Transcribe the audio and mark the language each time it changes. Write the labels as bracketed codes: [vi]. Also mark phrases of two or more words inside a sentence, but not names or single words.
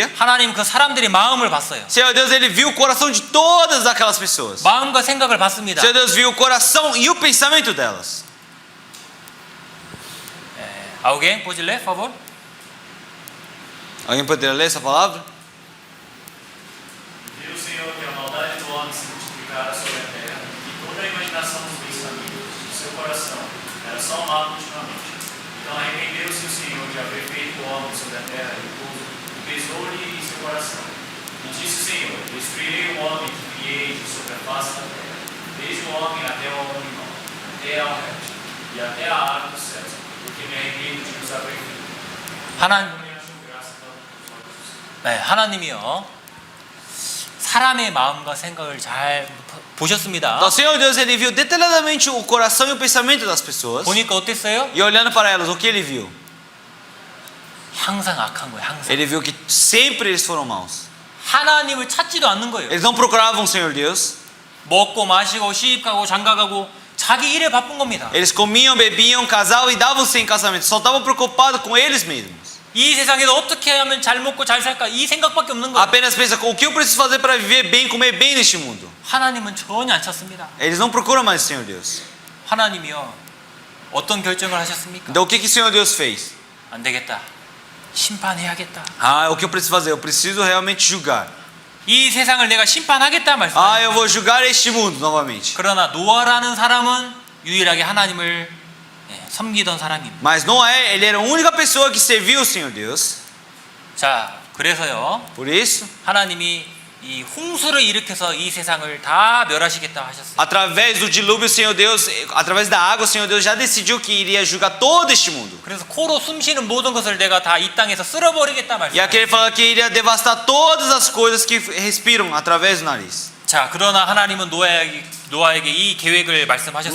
[ko] 하나님 그 사람들의 마음을 봤어요. [pt] Senhor Deus, ele viu o coração de todas aquelas pessoas. [ko] 마음과 생각을 봤습니다. [pt] Senhor Deus viu o coração e o pensamento delas. Alguém pode ler, por favor? Alguém poderia ler essa palavra? Viu o Senhor que a maldade do homem se multiplicara sobre a terra e toda a imaginação dos pensamentos do seu coração era só mal continuamente. Então arrependeu-se o Senhor de haver feito o homem sobre a terra e pesou-lhe em seu coração. E disse o Senhor: destruirei o homem que criei sobre a face da terra, desde o homem até ao animal, até ao réptil e até a ave dos céus, porque me arrependo de nos haver feito. [ko] 하나님, 네, 하나님이요 사람의 마음과 생각을 잘 보셨습니다. [pt] Então, o Senhor Deus ele viu detalhadamente o coração e o pensamento das pessoas. [ko] 보니까 어땠어요? [pt] E olhando para elas, o que ele viu? [ko] 항상 악한 거예요. 항상. [pt] Ele viu que sempre eles foram maus. [ko] 하나님을 찾지도 않는 거예요. [pt] Eles não procuravam o Senhor Deus. [ko] 먹고 마시고 시집가고 장가가고 자기 일에 바쁜 겁니다. [pt] Eles comiam, bebiam, casavam e davam-se em casamento. Só estavam preocupados com eles mesmos. [ko] 이 세상에서 어떻게 하면 잘 먹고 잘 살까 이 생각밖에 없는 거예요. [pt] Apenas pensa, o que eu preciso fazer para viver bem, comer bem neste mundo? [ko] 하나님은 전혀 안 찾습니다. [pt] Eles não procuram mais o Senhor Deus. [ko] 하나님이요 어떤 결정을 하셨습니까? [pt] Então o que o Senhor Deus fez? [ko] 안 되겠다. 심판해야겠다. [pt] Ah, o que eu preciso fazer? Eu preciso realmente julgar. [ko] 이 세상을 내가 심판하겠다 [pt] Ah, [ko] 말씀하셨어요. [pt] eu vou julgar este mundo novamente. [ko] 그러나 노아라는 사람은 유일하게 하나님을 섬기던 사람입니다. [pt] Mas Noé, ele era a única pessoa que serviu o Senhor Deus. [ko] 자, 그래서요 [pt] Por isso, [ko] 하나님이 이 홍수를 일으켜서 이 세상을 다 멸하시겠다 하셨어요. [pt] através do dilúvio, o Senhor Deus, através da água, o Senhor Deus já decidiu que iria julgar todo este mundo. [ko] 그래서 코로 숨쉬는 모든 것을 내가 다 이 땅에서 쓸어버리겠다 [pt] E [ko] 말씀. [pt] aqui ele fala que iria devastar todas as coisas que respiram através do nariz. [ko] 자, 그러나 하나님은 노아에게 이 계획을 말씀하셨어요.